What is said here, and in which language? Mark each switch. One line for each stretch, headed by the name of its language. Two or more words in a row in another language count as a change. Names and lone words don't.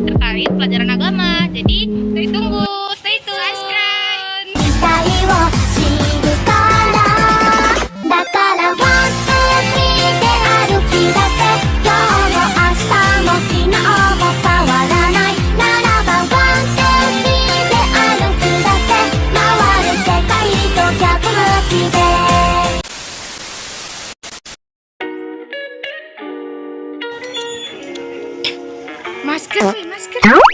Indonesian: Farid pelajaran agama. Jadi, stay tunggu,
English: stay tune.
Indonesian: Subscribe.
Japanese: だからワン、ツー、スリーで歩き出せ。今日も明日も昨日も変わらないならばワン、ツー、スリーで歩き出せ。回る世界と逆向きで。
Indonesian: Masker, masker.